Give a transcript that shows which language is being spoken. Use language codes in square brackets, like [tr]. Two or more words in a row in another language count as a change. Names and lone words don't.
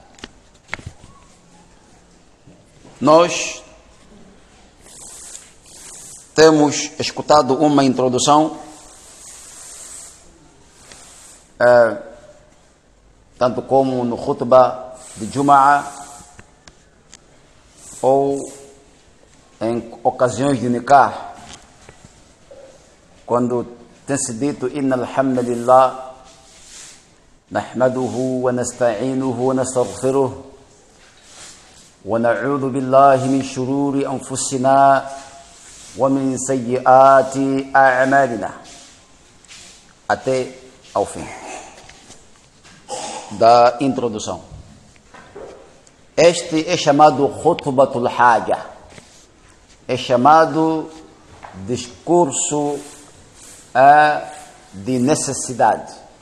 [pt] Nós temos escutado uma introdução, tanto como no khutbah de Jum'ah ou em ocasiões de nikah, quando tem-se dito [ar] إن الحمد لله نحمده و نستعينه و نستغفره و نعوذ بالله من شرور أنفسنا و من سيئات أعمالنا, [pt] até ao fim da introdução. Este é chamado [ar] خطبة الحاجة, [pt] é chamado discurso de necessidade.